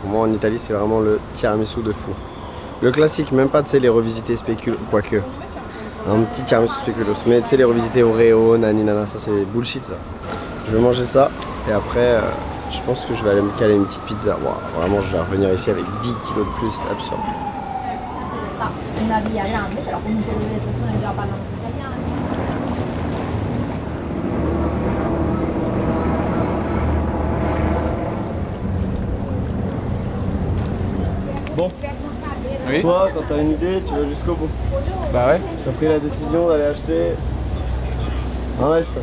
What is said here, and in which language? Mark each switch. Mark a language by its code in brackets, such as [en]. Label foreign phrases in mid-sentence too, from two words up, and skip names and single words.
[fr] Moi en Italie c'est vraiment le tiramisu de fou. Le classique, même pas tu sais les revisités spéculoos, quoique. Un petit tiramisu spéculoos. Mais tu sais les revisités Oreo, nani nana, ça c'est bullshit ça. Je vais manger ça et après je pense que je vais aller me caler une petite pizza. Wow, vraiment je vais revenir ici avec 10 kilos de plus, absurde. [it] Una via grande, però comunque le persone già parlano italiano. [fr] Bon, Oui. toi quand t'as une idée, tu vas jusqu'au bout. Bah ouais. T'as pris la décision d'aller acheter un iPhone.